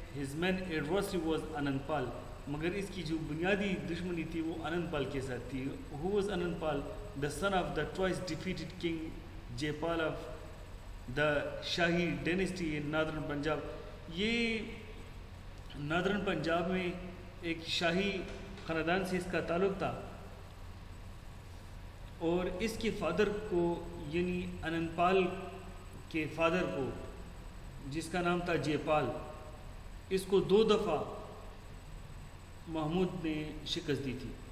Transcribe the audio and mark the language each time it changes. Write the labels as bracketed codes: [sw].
[en] his main adversary was Anandpal. [ur] مگر اس کی جو بنیادی دشمنی تھی وہ انند کے ساتھ تھی. [en] who was Anandpal? the son of the twice defeated king Jaipal of the Shahi dynasty in northern Punjab. [ur] یہ نادرن پنجاب میں ایک شاہی خاندان سے اس کا تعلق تھا، اور اس کے فادر کو انند پال کے فادر کو، جس کا نام تھا جے پال، اس کو 2 دفعہ محمود نے شکست دی تھی.